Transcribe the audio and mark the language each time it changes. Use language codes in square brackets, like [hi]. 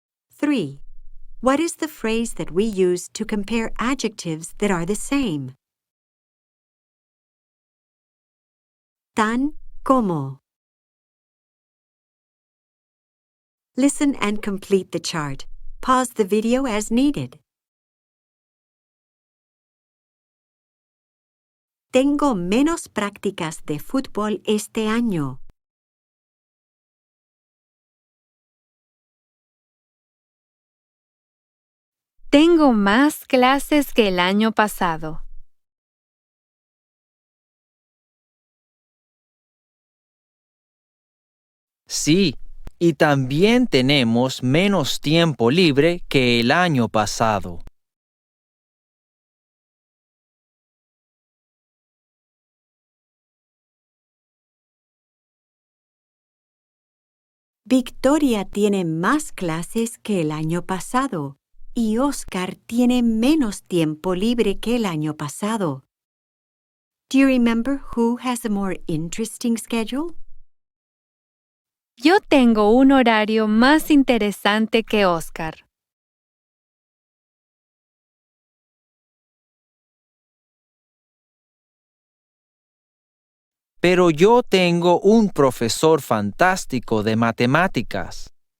[en] 3. What is the phrase that we use to compare adjectives that are the same? [es] Tan como. [en] Listen and complete the chart. Pause the video as needed. [es] Tengo menos prácticas de fútbol este año. Tengo más clases que el año pasado. Sí, y también tenemos menos tiempo libre que el año pasado. Victoria tiene más clases que el año pasado y Oscar tiene menos tiempo libre que el año pasado. [en] Do you remember who has a more interesting schedule? [es] Yo tengo un horario más interesante que Oscar. Pero yo tengo un profesor fantástico de matemáticas.